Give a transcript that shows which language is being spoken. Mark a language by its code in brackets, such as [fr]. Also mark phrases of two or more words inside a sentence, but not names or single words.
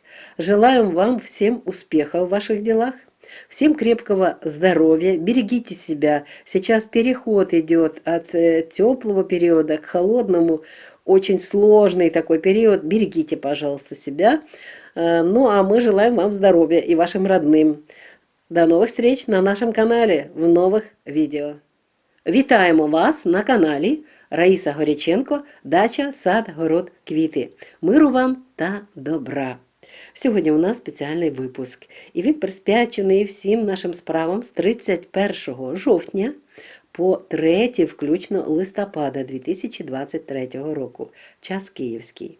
[ru] Желаем вам всем успехов в ваших делах. Всем крепкого здоровья, берегите себя. Сейчас переход идет от теплого периода к холодному, очень сложный такой период. Берегите, пожалуйста, себя. Ну а мы желаем вам здоровья и вашим родным. [uk] До нових встреч на нашому каналі в нових відео. Вітаємо вас на каналі Раїса Горяченко «Дача, сад, город, квіти». Миру вам та добра! Сьогодні у нас спеціальний випуск, і він присвячений всім нашим справам з 31 жовтня по 3 включно листопада 2023 року, час київський.